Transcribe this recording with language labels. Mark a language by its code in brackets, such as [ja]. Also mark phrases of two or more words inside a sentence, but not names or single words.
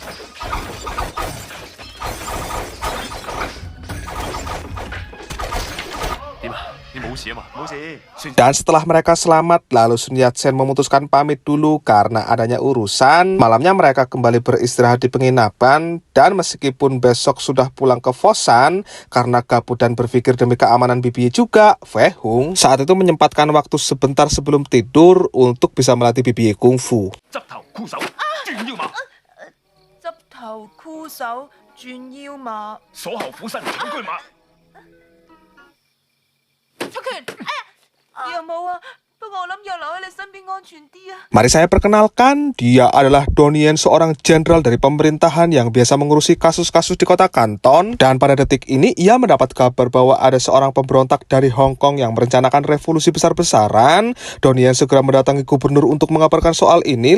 [id] Dan setelah mereka selamat, lalu Sun Yat-sen memutuskan pamit dulu karena adanya urusan. Malamnya mereka kembali beristirahat di penginapan, dan meskipun besok sudah pulang ke Fosan, karena gabut dan berpikir demi keamanan BBY juga, Fei Hung saat itu menyempatkan waktu sebentar sebelum tidur untuk bisa melatih BBY Kungfu. [yue] 執頭箍手轉腰馬，鎖後虎身兩車馬。出拳！哎呀，有冇啊？不過我諗要留喺你身邊安全啲啊。 [id] Mari saya perkenalkan, dia adalah Donnie, seorang jenderal dari pemerintahan yang biasa mengurusi kasus-kasus di kota Kanton. Dan pada detik ini, ia mendapat kabar bahwa ada seorang pemberontak dari Hong Kong yang merencanakan revolusi besar-besaran. Donnie segera mendatangi gubernur untuk mengabarkan soal ini.